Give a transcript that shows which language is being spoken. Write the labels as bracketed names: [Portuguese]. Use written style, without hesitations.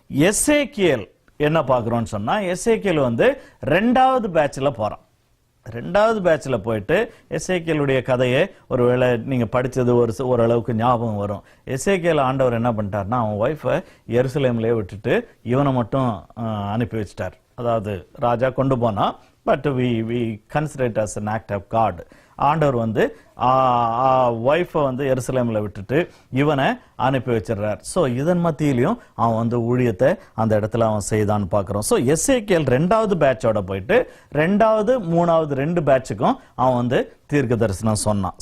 [Tamil] எசேக்கியேல் என்ன பார்க்கிறோம்னு சொன்னா, எசேக்கியேல் வந்து 2வது பேட்ச்ல போறான். 2வது பேட்ச்ல போயிட்டு எசேக்கியேலுடைய கதையை ஒருவேளை நீங்க படிச்சது ஓரளவுக்கு ஞாபகம் வரும். எசேக்கியேல் ஆண்டவர் என்ன பண்ணிட்டார்னா, அவன் ஒய்ஃபை எருசலேம்லயே விட்டுட்டு இவனை மட்டும் அனுப்பி வச்சிட்டார். அதாவது ராஜா கொண்டு போனா, [English] But we consider it as an act of God. [Tamil] ஆண்டவர் வந்து ஒய்ஃபை வந்து எருசலேம்ல விட்டுட்டு இவனை அனுப்பி வச்சிடறார். ஸோ இதன் மத்தியிலையும் அவன் வந்து ஊழியத்தை அந்த இடத்துல அவன் செய்தான்னு பார்க்கிறோம். ஸோ எசேக்கியேல் 2வது பேட்சோட போயிட்டு 2வது 3வது 2 பேட்சுக்கும் அவன் வந்து தீர்க்க தரிசனம் சொன்னான்.